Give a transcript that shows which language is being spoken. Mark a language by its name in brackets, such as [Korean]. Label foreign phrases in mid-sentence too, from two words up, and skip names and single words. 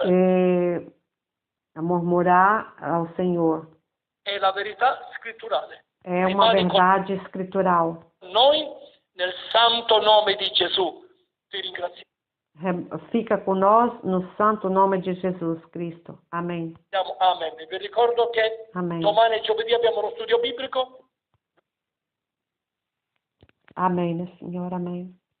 [Portuguese] e a murmurar ao Senhor. [Italian] È la verità scritturale. [Portuguese] É uma verdade escritural. [Italian] Noi, nel santo nome di Gesù, ti ringraziamo. [Portuguese] Fica com nós no santo nome de Jesus Cristo. Amém. [Italian] Amen. Vi ricordo che [Portuguese] Amém. [Italian] domani e giovedì abbiamo uno studio biblico. [Portuguese] Amém, Senhor. Amém.